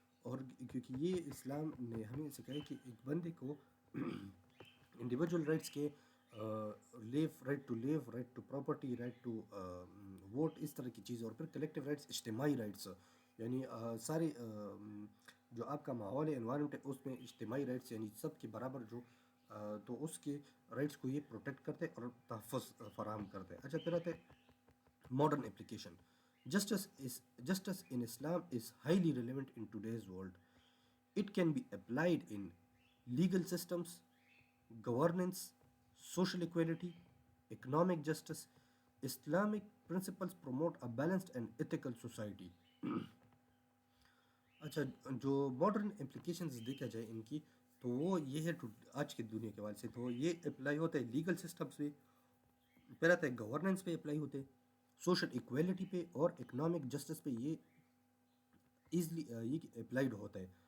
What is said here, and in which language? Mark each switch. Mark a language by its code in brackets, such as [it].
[ur] اور کیونکہ یہ اسلام نے ہمیں سکھایا کہ ایک بندے کو انڈیویجول رائٹس کے right to leave, right to property, right to vote, اس طرح کی چیزیں. اور پھر کلیکٹیو رائٹس اجتماعی رائٹس, یعنی سارے جو آپ کا ماحول ہے, انوائرمنٹ ہے, اس میں اجتماعی رائٹس یعنی سب کے برابر جو, تو اس کے رائٹس کو یہ پروٹیکٹ کرتے اور تحفظ فراہم کرتے. اچھا, پھر آتے modern application. [en] Justice in Islam is highly relevant in today's world. It can be applied in legal systems, governance, social equality, economic justice. Islamic principles promote a balanced and ethical society. [ur] اچھا, جو modern implications دیکھا جائے ان کی, تو وہ یہ ہے آج کی دنیا کے حوالے سے. تو یہ اپلائی ہوتا ہے لیگل سسٹمس پہ, پھر آتا ہے گورننس پہ اپلائی ہوتے ہیں, سوشل ایکویلٹی پہ, اور اکنامک جسٹس پہ یہ ایزلی یہ اپلائیڈ ہوتا ہے.